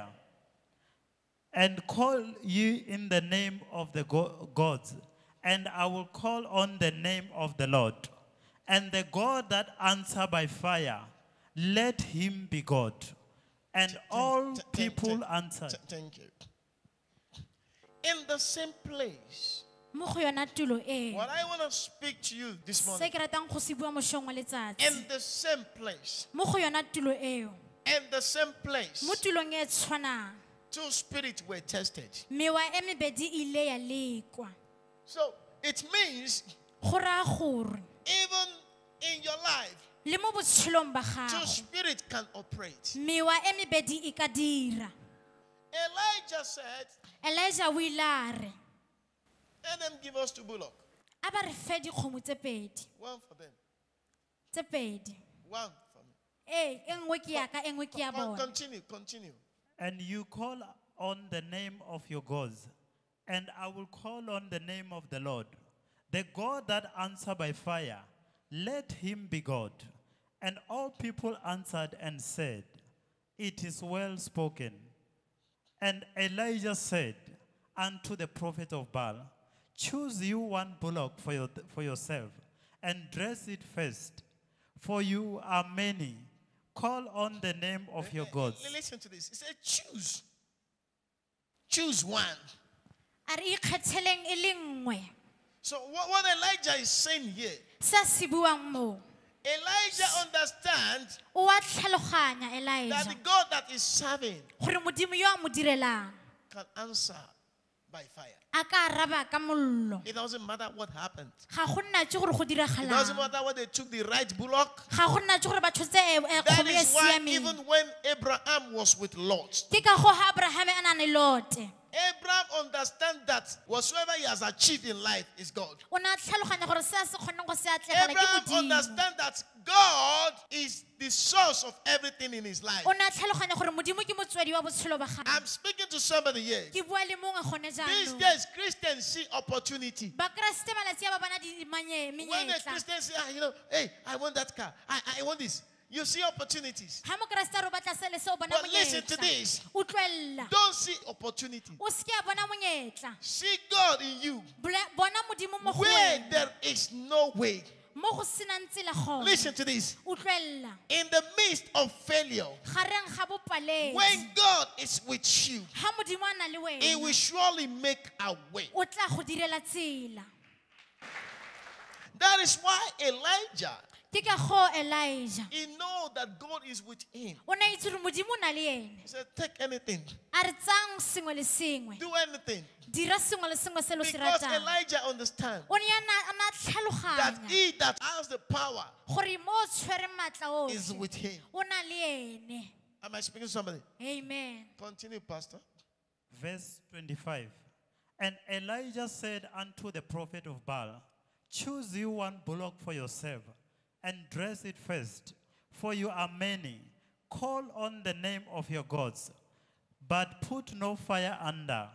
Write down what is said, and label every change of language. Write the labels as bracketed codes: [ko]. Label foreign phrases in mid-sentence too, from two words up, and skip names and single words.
[en] And call ye in the name of the gods, and I will call on the name of the Lord. And the God that answer by fire, let him be God. And all people answered. Thank you. In the same place, [tn] Mo go yona tulo e. [en] what I want to speak to you this [tn] Se [en] morning, [tn] ke ratang go se bua moshong wa letsatsi. [en] in the same place, [tn] Mo go yona tulo eo. [en] in the same place, [tn] Mo tulong e tshwanang. [en] 2 spirits were tested. [tn] Mewa e mebedi ile ya lekwa. [en] So it means [tn] Go raya gore [en] even in your life, [tn] le mo botshelong ba 2 gago [en] spirits can operate. [tn] mewa e mebedi e ka dira. [en] Elijah said, [tn] Elijah o ile a re, [en] let them give us 2 bullocks. [tn] a ba re fe dikgomo tse pedi. [en] 1 for them, [tn] Tse pedi. [en] 1 for me. [tn] E nngwe ke ya ka, e nngwe ke ya bona. [en] Continue. And you call on the name of your gods, and I will call on the name of the Lord. The God that answer by fire, let him be God. And all people answered and said, it is well spoken. And Elijah said unto the prophet of Baal, choose you 1 bullock for yourself, and dress it first, for you are many. Call on the name of your gods. Listen to this. He said, choose. Choose 1. [tn] A re ikgetheleng e le nngwe. [en] So what Elijah is saying here, [tn] Sa se buang mo. [en] Elijah understands [tn] O a tlhaloganya [en] that Elijah the God that is serving [tn] gore modimo yo a mo direlang [en] can answer by fire. [tn] a ka araba ka mollo [en] It doesn't matter what happened. [tn] ga go nna tse gore go [en] It doesn't [tn] diragalang [en] matter whether they took the right bullock. [tn] ga go nna tse gore ba tshotse [en] That [tn] kgomo e [en] is why [tn] siameng [en] even when Abraham was with Lot, [tn] ke ka go ha Abraham a na le Lote [en] Abraham understands that whatsoever he has achieved in life is God. [tn] o na tlhaloganya gore se a se kgoneng go se atlegela ke Abraham modimo [en] understands that God is the source of everything in his life. [tn] o na tlhaloganya gore modimo ke motswedi wa botshelo ba gagwe [en] I'm speaking to somebody here. [tn] ke bua le mongwe gone [en] These [tn] jaanong [en] days, Christians see opportunity. [tn] bakeresete malatsi a ba bona [en] When a [tn] menyetla [en] Christian say, hey, I want that car, I want this, you see opportunities. [tn] ha mokeresete a re o batla se le se o bona [en] But listen to [tn] monyetla [en] this. [tn] o tloelela [en] Don't see opportunity. [tn] o seke a bona monyetla [en] See God in you. [tn] bona modimo mo go [en] Where [tn] wena [en] there is no way. [tn] mo go senang tsela gone [en] Listen to this. [tn] o tloelela [en] In the midst of failure, [tn] gareng ga bopaledi [en] when God is with you, [tn] ha modimo a na le [en] He will [tn] wena [en] surely make a way. [tn] o tla go direla tsela [en] That is why Elijah, [tn] ke ka go Elijah [en] he know that God is with him. [tn] o na itse gore modimo o na le ene [en] He said, take anything, [tn] a re tsang sengwe le sengwe [en] do anything. [tn] dira sengwe le sengwe se lo se [en] Because [tn] ratang [en] Elijah understands [tn] o ne a na [en] that [tn] tlhaloganya [en] he that has the power [tn] gore mo o tshwereng maatla [en] is [tn] otlhe [en] with him. [tn] o na le ene [en] Am I speaking to somebody? amen Continue, Pastor. Verse 25. And Elijah said unto the prophet of Baal, choose you one bullock for yourself, and dress it first, for you are many. Call on the name of your gods, but put no fire under.